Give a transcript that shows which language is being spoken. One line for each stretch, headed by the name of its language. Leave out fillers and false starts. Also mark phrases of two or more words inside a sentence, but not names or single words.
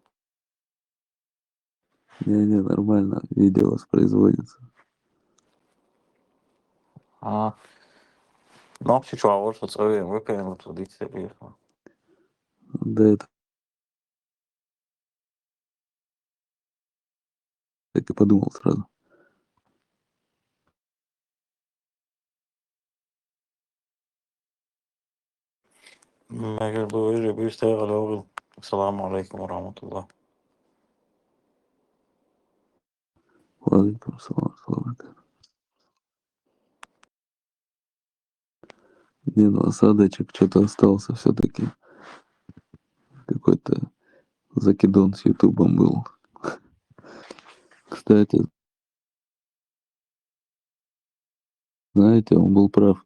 Russian: Не, нормально, видео воспроизводится. А, ну, сейчас, вот что целый выпьем, тут и серьезно. Да, это так и подумал сразу.
Arabic: ما قالوا يجي بيشتغل هو. السلام عليكم ورحمة الله. وعليكم السلام، سلام.
Russian: Не, ну осадочек что-то остался все-таки. Какой-то закидон с Ютубом был. Кстати, знаете, он был прав.